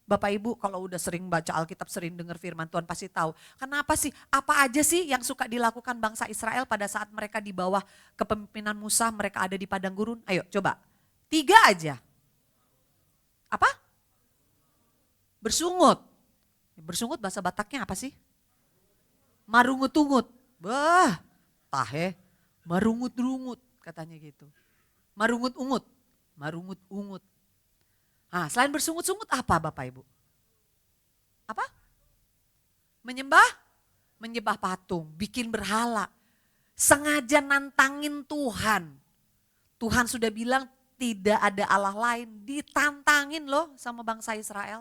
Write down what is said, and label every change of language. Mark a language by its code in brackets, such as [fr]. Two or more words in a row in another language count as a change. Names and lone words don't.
[id] Bapak Ibu kalau udah sering baca Alkitab, sering dengar firman Tuhan pasti tahu. Kenapa sih, apa aja sih yang suka dilakukan bangsa Israel pada saat mereka di bawah kepemimpinan Musa, mereka ada di padang gurun? Ayo coba, 3 aja. Apa? Bersungut. Bersungut bahasa Bataknya apa sih? [bbc] Marungut-ungut. Bah, tahe, marungut-rungut [id] katanya gitu. [bbc] Marungut-ungut, marungut-ungut. [id] Nah, selain bersungut-sungut apa Bapak Ibu? Apa? Menyembah? Menyembah patung, bikin berhala. Sengaja nantangin Tuhan. Tuhan sudah bilang tidak ada Allah lain, ditantangin loh sama bangsa Israel.